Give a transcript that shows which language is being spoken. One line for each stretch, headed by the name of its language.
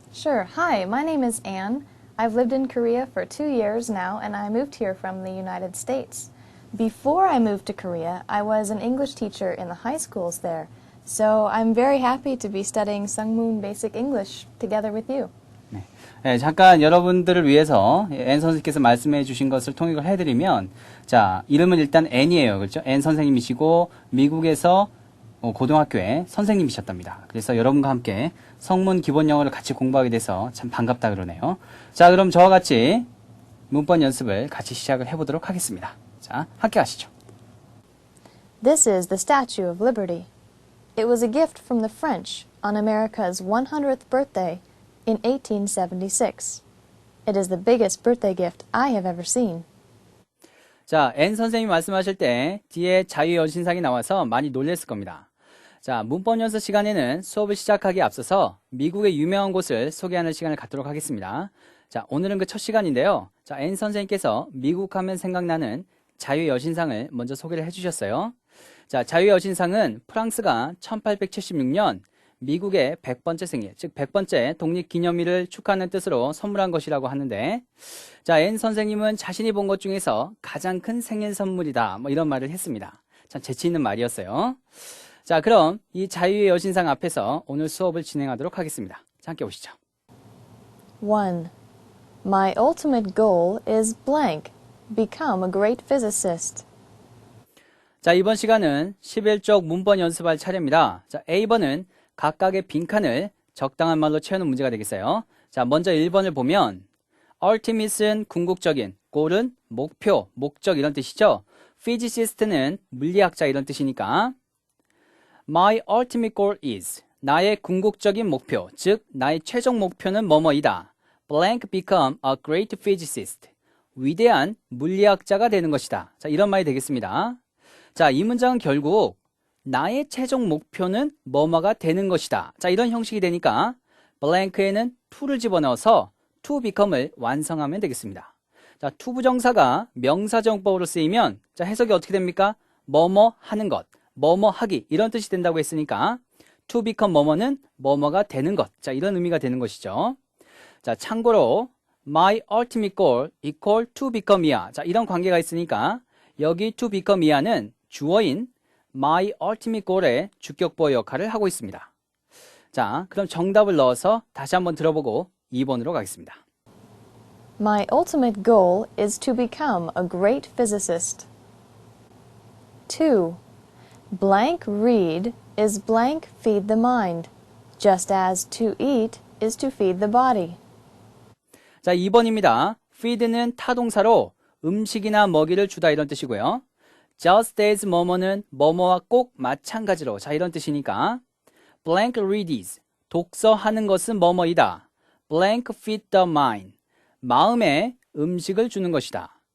English: Sure. Hi, my name is Anne. I've lived in Korea for 2 years now, and I moved here from the United States. Before I moved to Korea, I was an English teacher in the high schools there. So I'm very happy to be studying Sungmoon Basic English together with you.
Korean: 네, 잠깐 여러분들을 위해서 앤 선생님께서 말씀해 주신 것을 통역을 해드리면, 자, 이름은 일단 앤이에요. 그렇죠? 앤 선생님이시고, 미국에서 고등학교에 선생님이셨답니다. 그래서 여러분과 함께 성문 기본 영어를 같이 공부하게 돼서 참 반갑다 그러네요. 자, 그럼 저와 같이 문법 연습을 같이 시작을 해보도록 하겠습니다. 자, 함께 하시죠.
English: This is the Statue of Liberty. It was a gift from the French on America's 100th birthday in 1876. It is the biggest birthday gift I have ever seen.
Korean: 자, 앤 선생님이 말씀하실 때 뒤에 자유여신상이 나와서 많이 놀랬을 겁니다. 자, 문법 연습 시간에는 수업을 시작하기에 앞서서 미국의 유명한 곳을 소개하는 시간을 갖도록 하겠습니다. 자, 오늘은 그 첫 시간인데요. 자, 앤 선생님께서 미국 하면 생각나는 자유여신상을 먼저 소개를 해주셨어요. 자, 자유여신상은 프랑스가 1876년 미국의 100번째 생일, 즉 100번째 독립기념일을 축하하는 뜻으로 선물한 것이라고 하는데, 자, 앤 선생님은 자신이 본 것 중에서 가장 큰 생일 선물이다, 뭐 이런 말을 했습니다. 참 재치 있는 말이었어요. 자, 그럼 이 자유의 여신상 앞에서 오늘 수업을 진행하도록 하겠습니다. 자, 함께 보시죠.
English: 1. My ultimate goal is blank. Become a great physicist.
Korean: 자, 이번 시간은 11쪽 문법 연습할 차례입니다. 자, A번은 각각의 빈칸을 적당한 말로 채우는 문제가 되겠어요. 자, 먼저 1번을 보면 ultimate은 궁극적인, goal은 목표, 목적 이런 뜻이죠. physicist는 물리학자 이런 뜻이니까
English: My ultimate goal is
Korean: 나의 궁극적인 목표, 즉 나의 최종 목표는 뭐뭐이다.
English: blank become a great physicist
Korean: 위대한 물리학자가 되는 것이다. 자, 이런 말이 되겠습니다. 자, 이 문장은 결국 나의 최종 목표는 뭐뭐가 되는 것이다. 자, 이런 형식이 되니까 blank에는 to를 집어넣어서
English: to become
Korean: 을 완성하면 되겠습니다. 자, to 부정사가 명사정법으로 쓰이면 자, 해석이 어떻게 됩니까? 뭐뭐 하는 것, 뭐뭐 하기 이런 뜻이 된다고 했으니까
English: to become
Korean: 뭐뭐는 뭐뭐가 되는 것. 자, 이런 의미가 되는 것이죠. 자, 참고로
English: my ultimate goal equal to become
Korean: 이야. 자, 이런 관계가 있으니까 여기
English: to become
Korean: 이야는 주어인
English: my ultimate goal
Korean: 의 주격보어 역할을 하고 있습니다. 자, 그럼 정답을 넣어서 다시 한번 들어보고 2번으로 가겠습니다.
English: My ultimate goal is to become a great physicist. 2. Blank read is blank feed the mind, just as to eat is to feed the body.
Korean: 자, 2번입니다. feed는 타동사로 음식이나 먹이를 주다 이런 뜻이고요.
English: just as
Korean: 뭐뭐는 뭐뭐와 꼭 마찬가지로 자, 이런 뜻이니까
English: blank reads
Korean: 독서하는 것은 뭐뭐이다.
English: blank feed the mind
Korean: 마음에 음식을 주는 것이다.